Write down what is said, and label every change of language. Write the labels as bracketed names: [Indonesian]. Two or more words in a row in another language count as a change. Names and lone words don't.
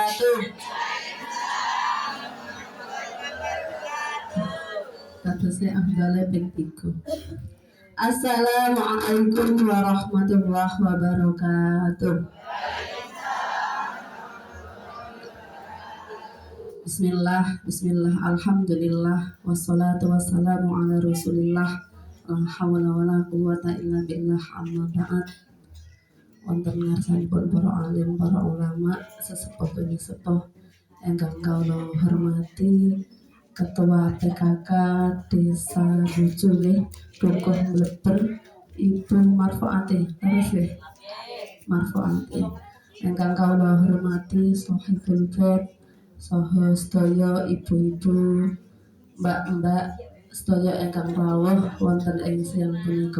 [Javanese] Katusnya afdale ping 3. [Arabic] السلام عليكم ورحمة الله وبركاته. بسم الله، الحمد لله، والصلاة والسلام على رسول الله، لا حول ولا قوة إلا بالله، أما بعد. [Javanese] Wonten ngarsanipun para alim, para ulama, sesepuh sepuh ingkang kawula hormati, Ketua PKK Desa Bujule Dukuh Mleber Ibu Marfoati, terus Marfoati, ingkang kawula hormati Sohibul Bait saha sedaya ibu-ibu, mbak-mbak sedaya ingkang rawuh wonten ing siang punika.